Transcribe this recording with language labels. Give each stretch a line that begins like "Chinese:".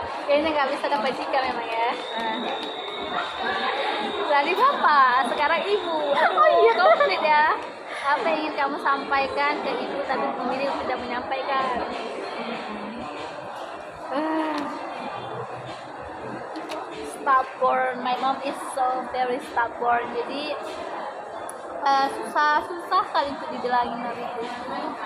Indonesian: Kayaknya nggak bisa dapat jika memang ya. Tadi bapak, sekarang ibu. Oh iya, komplit ya. Apa yang ingin kamu sampaikan ke ibu tapi memilih untuk tidak menyampaikan?
English: Stubborn, my mom is so very stubborn.
Indonesian: Jadi susah kali untuk dibilangin dari itu.